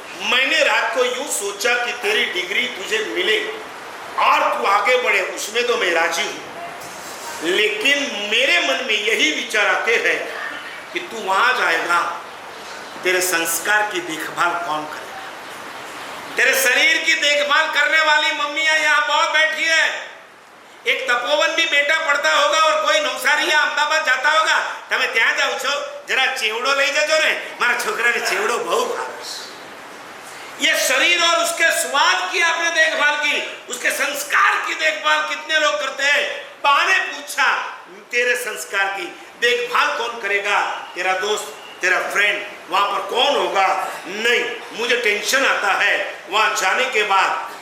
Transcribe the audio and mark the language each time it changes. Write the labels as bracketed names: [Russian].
[Hindi] मैंने रात को यूं सोचा कि तेरी डिग्री तुझे मिले और तू आगे बढ़े, उसमें तो मैं राजी हूं, लेकिन मेरे मन में यही विचार आते हैं कि तू वहां जाएगा, तेरे संस्कार की देखभाल कौन करेगा? तेरे शरीर की देखभाल करने वाली मम्मियां यहाँ बहुत बैठी है। एक तपोवन भी बेटा पढ़ता होगा और कोई नवसारी या अहमदाबाद जाता होगा, [Gujarati] તમે ત્યાં જાવ છો, જરા ચેવડો લઈ જજો ને, મારા છોકરાને ચેવડો બહુ ભાવે છે। [Hindi] ये शरीर और उसके स्वाद की आपने देखभाल की, उसके संस्कार की देखभाल कितने लोग करते हैं? बाने पूछा तेरे संस्कार की देखभाल कौन करेगा? तेरा दोस्त, तेरा फ्रेंड वहां पर कौन होगा? नहीं, मुझे टेंशन आता है वहां जाने के बाद।